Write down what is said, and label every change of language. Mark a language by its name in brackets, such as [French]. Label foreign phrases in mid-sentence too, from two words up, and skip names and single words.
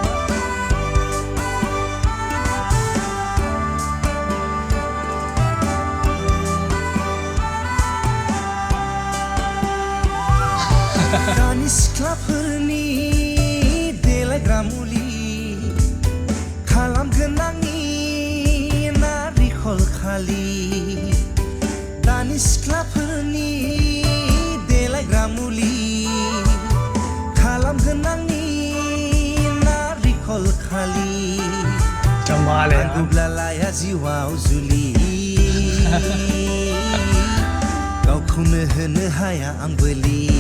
[Bodo] दानि सिख्लाफोरनि देलायग्रा मुलि खालामगोन आंनि नारिखल खालि। दानि सिख्लाफोरनि देलायग्रा मुलि खालामगोन आंनि नारिखल खालि। [Hindi] कमाल है यार। [Bodo] नांगौब्ला लाया जिउआव जुलि गावखौनो होनो हाया आं बोलि।